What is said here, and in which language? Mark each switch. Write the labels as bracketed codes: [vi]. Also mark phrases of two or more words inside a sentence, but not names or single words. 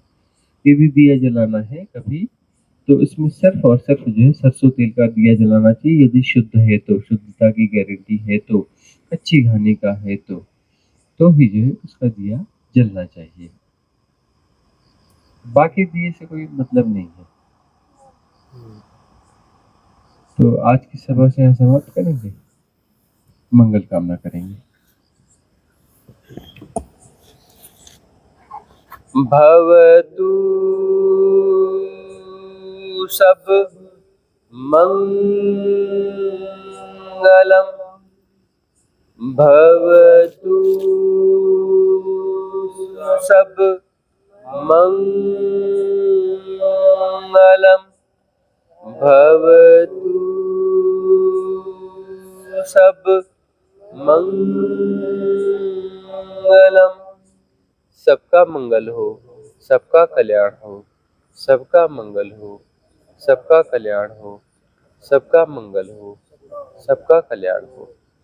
[hi] यदि दिया जलाना है कभी तो इसमें सिर्फ और सिर्फ जो है सरसों तेल का दिया जलाना चाहिए, यदि शुद्ध है तो, शुद्धता की गारंटी है तो, कच्ची घानी का है तो ही जो है उसका दिया जलना चाहिए। बाकी दिए से कोई मतलब नहीं है। तो आज की सभा से यहाँ समाप्त करेंगे, मंगल कामना करेंगे। [pi] भवतु सब मंगलम, भवतु सब मंगलम, भवतु सब मंगलम। [hi] सबका मंगल हो, सबका कल्याण हो, सबका मंगल हो, सबका कल्याण हो, सबका मंगल हो, सबका कल्याण हो।